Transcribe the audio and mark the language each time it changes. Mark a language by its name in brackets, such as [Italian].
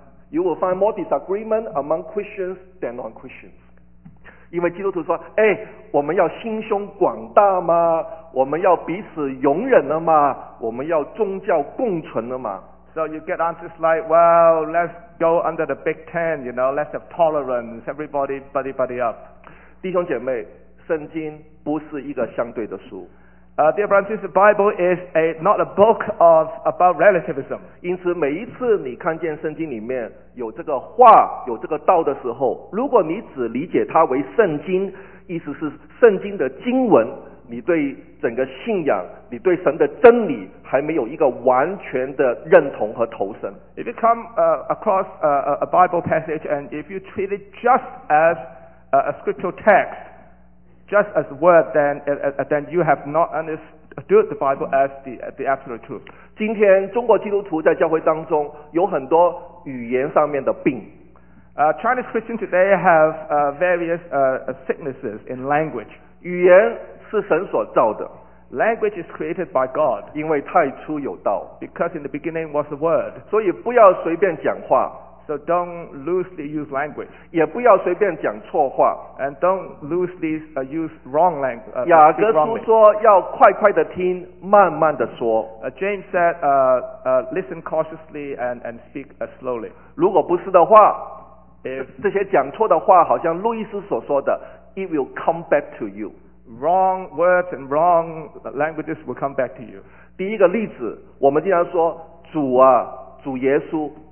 [English] You will find more disagreement among Christians than non-Christians. [Chinese] 因为基督徒说，哎，我们要心胸广大吗？我们要彼此容忍了吗？我们要宗教共存了吗？ [English] So you get answers like, well, let's go under the big tent, you know, let's have tolerance, everybody buddy buddy up. [Chinese] 弟兄姐妹，圣经不是一个相对的书。 [English] Dear brothers, the Bible is not a book of about relativism. [Chinese] 因此每一次你看见圣经里面有这个话，有这个道的时候，如果你只理解它为圣经，意思是圣经的经文，你对整个信仰，你对神的真理还没有一个完全的认同和投身。 [English] If you come across a Bible passage and if you treat it just as a scriptural text,just as word, then you have not understood the Bible as the absolute truth. [Chinese] 今天中国基督徒在教会当中有很多语言上面的病。 [English] Chinese Christians today have sicknesses in language. [Chinese] 语言是神所造的。 [English] Language is created by God. [Chinese] 因为太初有道。 [English] Because in the beginning was the word. [Chinese] 所以不要随便讲话。 [English] So don't loosely use language. [Chinese] 也不要随便讲错话。 [English] And don't loosely use wrong language. [Chinese] 雅各书说要快快地听，慢慢地说。 [English] James said, listen cautiously and speak slowly. [Chinese] 如果不是的话， [English] if [Chinese] 这些讲错的话，好像路易斯所说的， [English] it will come back to you. Wrong words and wrong languages will come back to you. [Chinese] 第一个例子，我们经常说主啊，主耶稣。